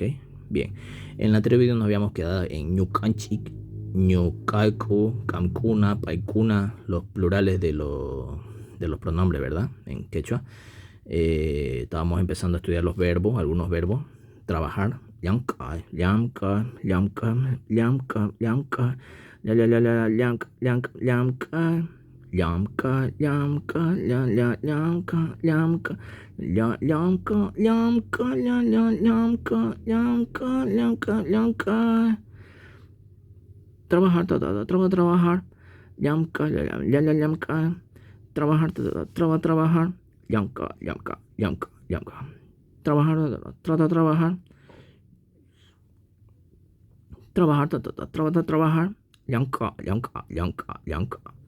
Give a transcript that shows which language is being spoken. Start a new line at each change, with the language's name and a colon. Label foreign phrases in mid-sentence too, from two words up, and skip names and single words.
Spanish: Bien, en el anterior video nos habíamos quedado en
Quechua: Ñucanchic, Ñucaico, Camcuna, Paicuna,
Spanish: los plurales de los pronombres, ¿verdad? En quechua. Estábamos empezando a estudiar algunos verbos. Trabajar,
Quechua: llamka, llamka, llamka, llamka, llamka, la la la la, llamka, llamka, llamka, llamka, llamka, la la, llamka, llamka, la llamka, llamka, la la, llamka, llamka, llamka, llamka.
Spanish: Trabajar, trabajar, llamka, la la, llamka, trabajar, trabajar,
Quechua: llamka, llamka, llamka, llamka.
Spanish: Trabajar, trabajar, trabajar, trabajar,
Quechua: llamka, llamka, llamka, llamka.